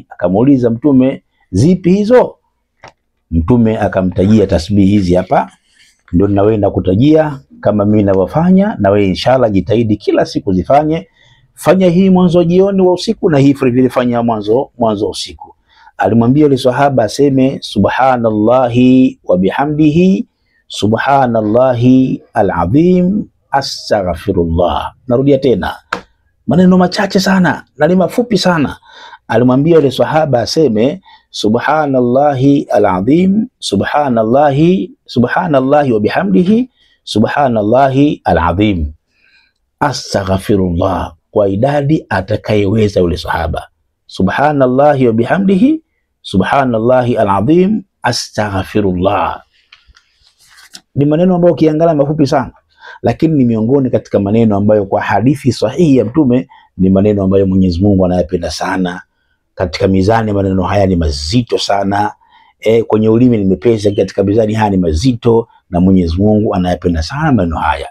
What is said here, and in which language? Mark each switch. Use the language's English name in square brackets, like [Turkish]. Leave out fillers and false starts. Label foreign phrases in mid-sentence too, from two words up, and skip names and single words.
[Swahili] Akamuuliza Mtume, zipi hizo? Mtume akamtajia tasbihi hizi hapa, ndio na wewe nakutajia kama mimi ninavyofanya, na wewe inshallah jitahidi kila siku zifanye. Fanya hii mwanzo jioni wa usiku, na hii vile fanya mwanzo usiku. Alimwambia yule sahaba aseme [Arabic] سبحان الله وبحمده سبحان الله العظيم أستغفر الله. [Swahili] Narudia tena, maneno machache sana na ni mafupi sana. Alimwambia yule sahaba aseme [Arabic] سبحان الله العظيم سبحان الله وبحمده سبحان الله العظيم أستغفر الله, [Swahili] kwa idadi atakayeweza yule sahaba. [Arabic] سبحان الله وبحمده سبحان الله العظيم أستغفر الله. [Swahili] Ni maneno ambayo ukiangalia mafupi sana, lakini ni miongoni katika maneno ambayo kwa hadithi sahihi ya Mtume ni maneno ambayo Mwenyezi Mungu anayapenda sana. Katika mizani maneno haya ni mazito sana. Kwenye ulimi ni mepesi, katika mizani haya ni mazito, na Mwenyezi Mungu anayapenda sana maneno haya.